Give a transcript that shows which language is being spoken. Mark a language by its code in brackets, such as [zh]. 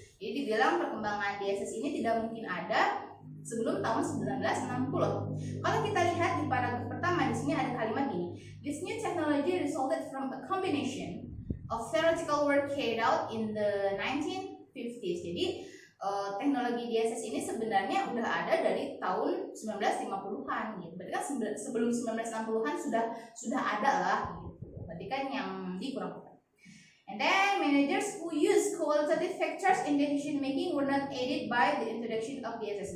[id] Jadi dibilang perkembangan DSS ini tidak mungkin ada sebelum tahun 1960. Kalau kita lihat di paragraf pertama di sini ada kalimat gini. [en] This new technology resulted from a combination of theoretical work carried out in the 1950s. [id] Jadi teknologi DSS ini sebenarnya udah ada dari tahun 1950-an gitu. Berarti kan sebelum 1960-an sudah ada lah gitu. Berarti kan yang dikurang. [en] And then managers who use qualitative factors in decision making were not aided by the introduction of DSS.